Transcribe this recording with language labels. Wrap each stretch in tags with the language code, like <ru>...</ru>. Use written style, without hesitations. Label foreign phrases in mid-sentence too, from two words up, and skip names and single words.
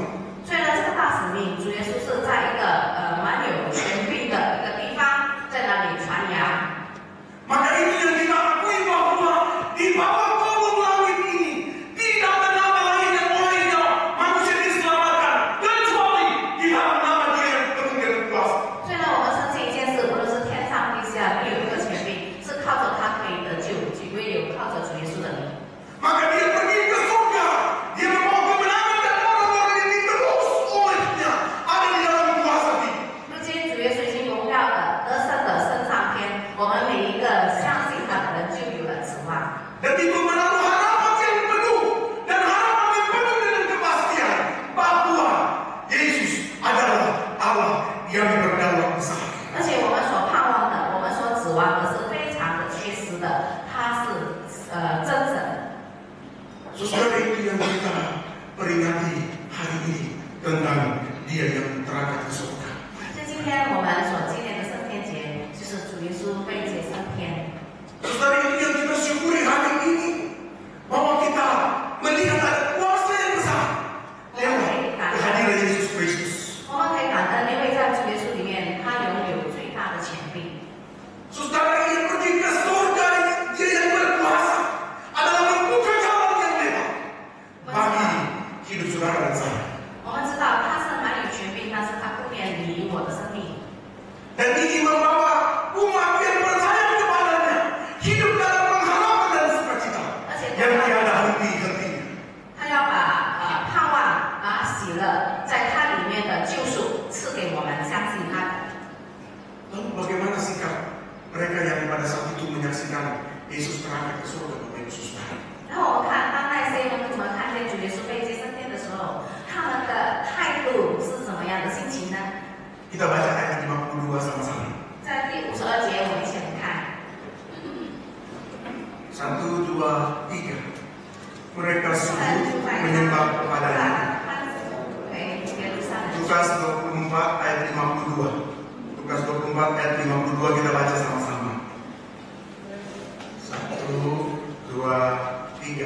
<zh>所以呢，这个大使命，主耶稣是在一个蛮有权柄的一个地方，在那里传扬。</zh> <id>Maka itu yang kita akui bahwa di bawah kolong langit ini tidak ada nama lain yang boleh manusia diselamatkan kecuali di dalam nama Dia yang penuh dengan kuasa.</id> <zh>所以呢，我们深信一件事，无论是天上地下，没有一个权柄是靠着他可以得救，唯有靠着主耶稣的名。</zh> <id>Maka Dia pergi ke surga, Dia membawa kemenangan dan orang-orang yang diterus olehnya ada di dalam kuasa Dia.</id> <zh>如今主耶稣已经荣耀的得胜的升上天，我们每一个相信他的人就有了指望。</zh> <id>Dan itu menaruh harapan yang penuh dan harapan yang penuh dengan kepastian bahwa Yesus adalah Allah yang berdaulat besar.</id> <zh>而且我们所盼望的，我们所指望的是非常的确实的，他是真神。</zh> <id>Saudara, itu yang kita peringati hari ini tentang Dia yang terangkat ke surga.</id> <zh>所以今天我们所纪念的圣天节，就是主耶稣被接升天。</zh> <id>Saudara, itu yang kita syukuri hari ini bahwa kita melihat ada kuasa yang besar lewat kehadiran Yesus Kristus.</id> <zh>我们可以感恩，因为在主耶稣里面，他拥有最大的权柄。</zh> <id>Saudara, yang pergi ke surga, Dia yang berkuasa adalah membuka jalan yang lebar bagi hidup saudara dan saya.</id> <zh>我们知道他是蛮有权柄，但是他不免你我的生命。</zh> <id>Dan ini membawa umat yang percaya kepadanya hidup dalam pengharapan dan sukacita</id> <zh>而且</zh> <id>yang tiada henti-hentinya.</id> <zh>他要把盼望、把喜乐在他里面的救赎赐给我们，相信他的。</zh> <id>Lalu bagaimana sikap mereka yang pada saat itu menyaksikan Yesus terangkat ke surga, Bapak Ibu Saudara?</id> <zh>然后我们看，当那些门徒们看见主耶稣被接升天的时候，他们的态度是怎么样的心情呢？</zh> <id>Kita baca ayat 52 sama-sama.</id> <zh>在第52节，我们一起来看。</zh> <id>1, 2, 3. Mereka sujud menyembah kepadanya. Lukas 24 ayat 52. Lukas 24 ayat 52 kita baca sama-sama. 1, 2, 3.</id>